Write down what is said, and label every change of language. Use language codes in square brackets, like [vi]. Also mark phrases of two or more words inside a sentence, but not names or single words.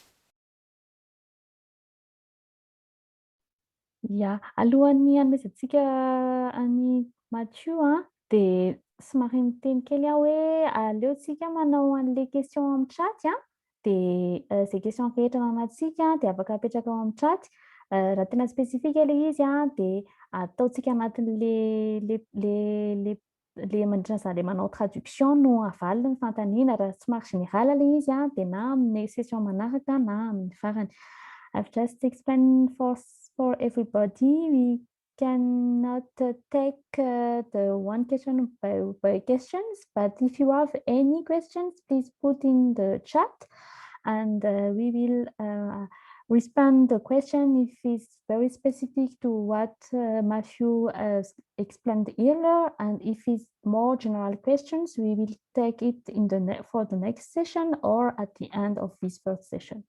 [mg] Ya, alohan'ny hanomezantsika any Mathieu dia somary miteny kely aho hoe aleontsika manao an'ilay question amin'ny chat dia zay question rehetra anantsika dia afaka apetraka ao amin'ny chat. Raha tena spesifika ilay izy dia ataontsika anatin'le mandritra le manao traduction no avalony ny fantaniana raha somary général ilay izy dia na amin'ny session manaraka na amin'ny farany. [en] I've just explained for everybody. We cannot take the one question by questions, but if you have any questions, please put in the chat and we will respond the question if it's very specific to what Matthew explained earlier, and if it's more general questions, we will take it in for the next session or at the end of this first session.